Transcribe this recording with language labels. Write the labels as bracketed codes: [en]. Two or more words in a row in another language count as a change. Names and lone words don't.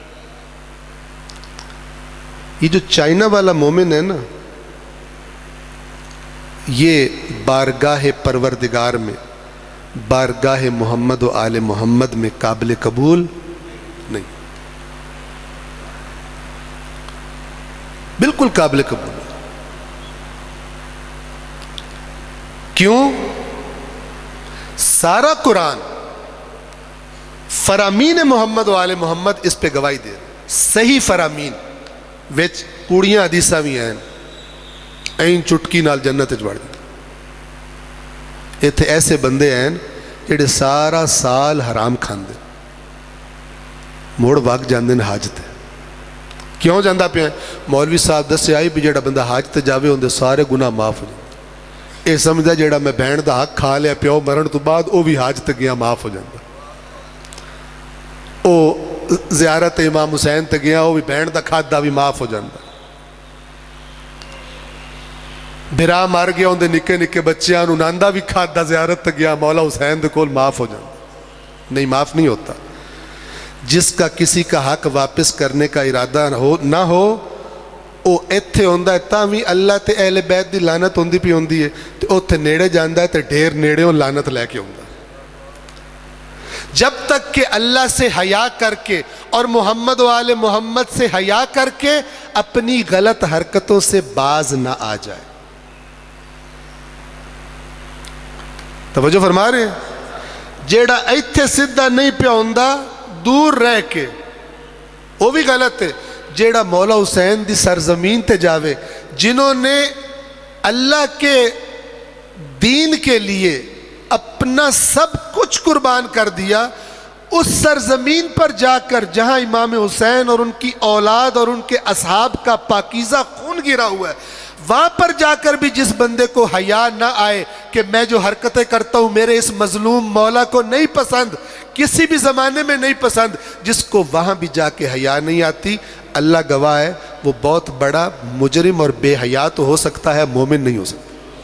[ur] یہ جو چائنا والا مومن ہے نا, یہ بارگاہ پروردگار میں, بارگاہ محمد و آل محمد میں قابل قبول نہیں, بالکل قابل قبول. کیوں؟ سارا قرآن فرامین محمد و آل محمد اس پہ گواہی دے. [pa] صحیح فرامین وچ کوڑیاں حدیثاں بھی ہیں, این چٹکی نال جنت وڑ دے. ایتھے ایسے بندے ہیں جڑے سارا سال حرام کھاندے, موڑ وگ جاندے نے حج تے. کیوں جاندہ پہ ہیں؟ مولوی صاحب دسے آئی بھی جڑا بندہ حج تے جاوے ہوندے سارے گناہ معاف ہو جاندے. اے سمجھدا جڑا میں بہن دا حق کھا لیا پیو مرن تو بعد او بھی حج تے گیا معاف ہو جاندہ. او زیارت امام حسین تے گیا او بھی بہن دا کھادا بھی معاف ہو جاندہ. برا مار گیا اندے نکے نکے بچیاں نو ناندہ بھی کھادا زیارت تے گیا مولا حسین دے کول معاف ہو جاندہ. نہیں, [ur] معاف نہیں ہوتا. جس کا کسی کا حق واپس کرنے کا ارادہ نہ ہو [pa] او ایتھے ہوندہ ہے تاوی اللہ تے اہل بیت دی لعنت ہوندی پی ہوندی ہے, تے اوتھے نیڑے جاندہ ہے تے ڈھیر نیڑے ہوں لعنت لے کے ہوندہ. [ur] جب تک کہ اللہ سے حیا کر کے اور محمد و آل محمد سے حیا کر کے اپنی غلط حرکتوں سے باز نہ آ جائے. توجہ فرما رہے ہیں؟ [pa] جیڑا ایتھے سدھا نہیں پیا ہوندہ دور رہ کے وہ بھی غلط ہے. جیڑا مولا حسین دی سرزمین تے جاوے, [ur] جنہوں نے اللہ کے دین کے لیے اپنا سب کچھ قربان کر دیا, اس سرزمین پر جا کر جہاں امام حسین اور ان کی اولاد اور ان کے اصحاب کا پاکیزہ خون گرا ہوا ہے, وہاں پر جا کر بھی جس بندے کو حیا نہ آئے کہ میں جو حرکتیں کرتا ہوں میرے اس مظلوم مولا کو نہیں پسند، کسی بھی زمانے میں نہیں پسند، جس کو وہاں بھی جا کے حیا نہیں آتی، اللہ گواہ ہے وہ بہت بڑا مجرم اور بے حیا تو ہو سکتا ہے، مومن نہیں ہو سکتا۔